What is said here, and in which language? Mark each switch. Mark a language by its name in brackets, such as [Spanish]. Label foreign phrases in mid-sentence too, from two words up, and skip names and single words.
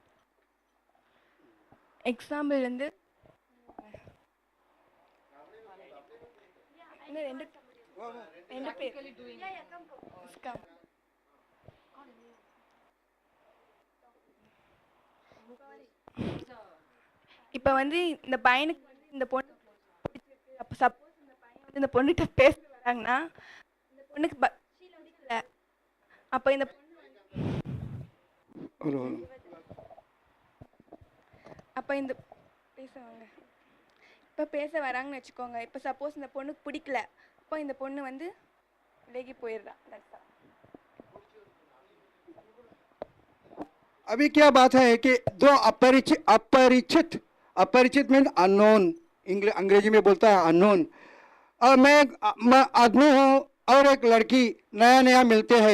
[Tamil] எக்ஸாம்பிள் வந்து ரெண்டு பேர் இப்போ வந்து இந்த பையனுக்கு வந்து இந்த பொண்ணு அப்போ சப்போஸ் இந்த பையன் வந்து இந்த பொண்ணுகிட்ட பேச வராங்கன்னா இந்த பொண்ணுக்கு பிடிக்கல. அப்போ இந்த அப்போ இந்த பேசுவாங்க. இப்போ பேச வராங்கன்னு வச்சுக்கோங்க. இப்போ சப்போஸ் இந்த பொண்ணுக்கு பிடிக்கல, அப்போ இந்த பொண்ணு வந்து விலகி போயிடுறா. [Hindi] अभी क्या बात है कि दो अपरिचित [English] mean unknown, [Hindi] अंग्रेजी में बोलता है अननोन. और मैं आदमी हूँ और एक लड़की नया मिलते हैं.